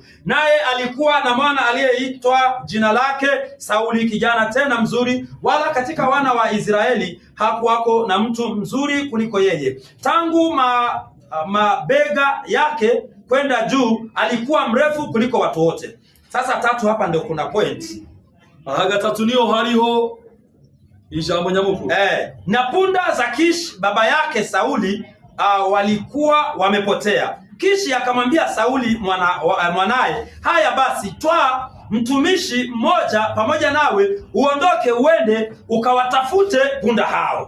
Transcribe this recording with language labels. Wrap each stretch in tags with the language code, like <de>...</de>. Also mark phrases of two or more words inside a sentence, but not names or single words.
<sw>Naye alikuwa na mwana aliyeitwa jina lake Sauli, kijana tena mzuri, wala katika wana wa Israeli hakuwako na mtu mzuri kuliko yeye. Tangu mabega yake kwenda juu alikuwa mrefu kuliko watu wote. Sasa 3 hapa ndio kuna point.</sw> <rn>Gatatu niyo hariho ijambo nyamukuru.</rn> <sw>Na punda za Kish baba yake Sauli walikuwa wamepotea. Kishi akamwambia Sauli mwanaye, haya basi twaa mtumishi mmoja pamoja nawe uondoke uende ukawatafute punda hao.</sw>